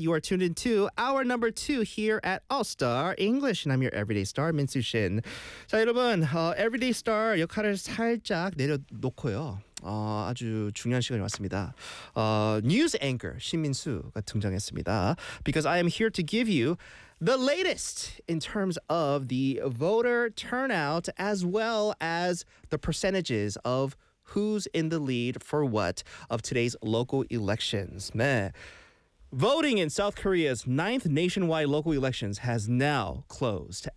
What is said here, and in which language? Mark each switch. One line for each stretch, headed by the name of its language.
English: You are tuned in to hour number two here at All Star English, and I'm your everyday star, Minsoo Shin.
Korean: 자, 여러분, everyday star 역할을 살짝 내려놓고요. 아주 중요한 시간이 왔습니다. News anchor 신민수가 등장했습니다.
English: Because I am here to give you the latest in terms of the voter turnout as well as the percentages of who's in the lead for what of today's local elections. Meh. Voting in South Korea's ninth nationwide local elections has now closed.